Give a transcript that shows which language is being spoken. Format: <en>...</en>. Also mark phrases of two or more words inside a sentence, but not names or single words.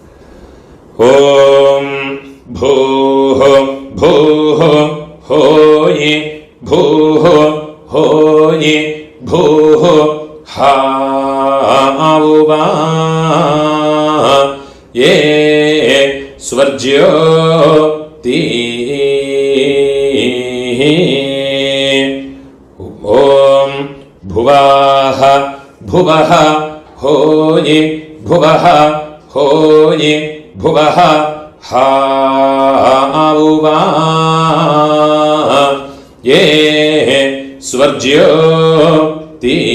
<sa>ओम् भूहो भूहो होये भूहो होये भूहो हावुवा ए स्वर्ज्यो ती. ஓம் भुवाः भुवः होये भुवः होये भुवः हावुवा ये स्वर्ज्यो ती.</sa>